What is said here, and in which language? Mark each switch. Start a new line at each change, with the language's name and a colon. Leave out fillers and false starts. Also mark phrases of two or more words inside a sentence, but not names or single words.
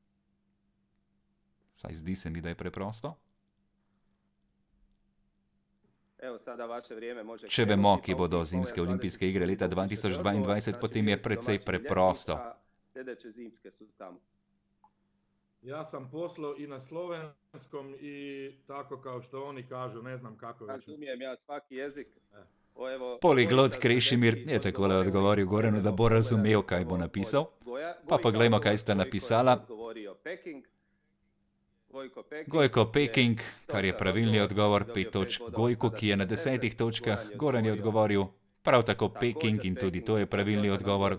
Slovenian: Saj zdi se mi, da je preprosto. Če vemo, kje bodo zimske olimpijske igre leta 2022, potem je precej preprosto.
Croatian: Ja sam poslao i na slovenskom i tako kao što oni kažu, ne znam kako već. Razumijem ja svaki jezik.
Slovenian: Poliglot Krešimir je takole odgovoril Goranu, da bo razumel, kaj bo napisal. Pa poglejmo, kaj sta napisala. Gojko Peking, kar je pravilni odgovor, 5 točk Gojko, ki je na 10 točkah. Goran je odgovoril prav tako Peking in tudi to je pravilni odgovor.